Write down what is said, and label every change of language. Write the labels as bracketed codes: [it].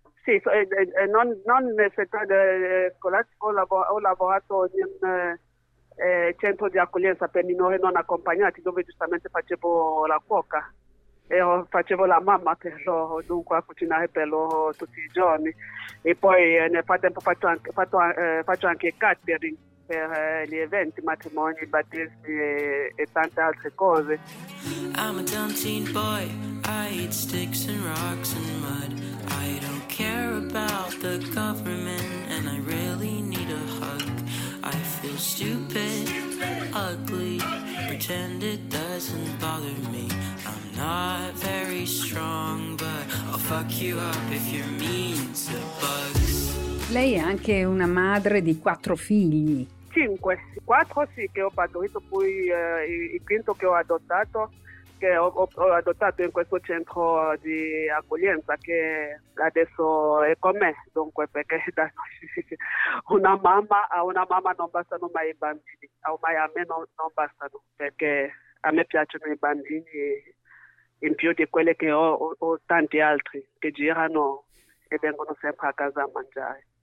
[it] Sì, non nel settore scolastico, ho lavorato in centro di accoglienza per minori non accompagnati, dove giustamente facevo la cuoca e facevo la mamma per loro, dunque a cucinare per loro tutti i giorni. E poi nel frattempo faccio anche catering per gli eventi, matrimoni, battesimi e tante altre cose. [en] I'm a dumb teen boy, I eat sticks and rocks and mud. I don't care about the government and I really need a hug. I feel stupid, ugly, pretend it doesn't bother me. I'm not very strong, but I'll fuck you up if you're mean to bugs. [it] Lei è anche una madre di quattro figli. Cinque. Quattro sì, che ho partorito, poi il quinto che ho adottato. Che ho adottato in questo centro di accoglienza che adesso è con me, dunque, perché da una mamma a una mamma non bastano mai i bambini, ormai a me non bastano, perché a me piacciono i bambini in più di quelli che ho tanti altri che girano e vengono sempre a casa a mangiare.